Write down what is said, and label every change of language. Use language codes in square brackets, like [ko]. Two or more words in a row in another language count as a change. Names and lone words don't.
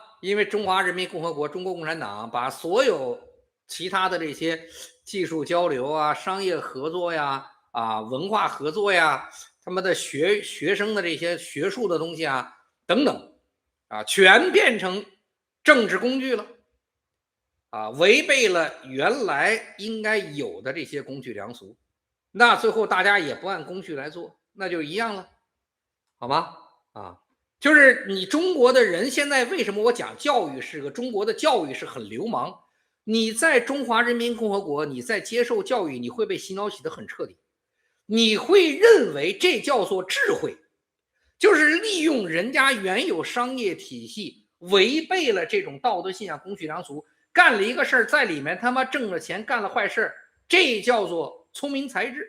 [zh] 因為中華人民共和國中國共產黨把所有其他的這些技術交流啊、商業合作呀、文化合作呀、他們的學生的這些學術的東西啊等等啊，全變成政治工具了啊，違背了原來應該有的這些公序良俗，那最後大家也不按公序來做，那就一樣了，好嗎？啊。就是你中國的人現在為什麼我講教育是個中國的教育是很流氓？你在中華人民共和國，你在接受教育，你會被洗腦洗得很徹底，你會認為這叫做智慧，就是利用人家原有商業體系，違背了這種道德信仰、公序良俗，幹了一個事兒，在裡面他媽掙了錢，幹了壞事，這叫做聰明才智。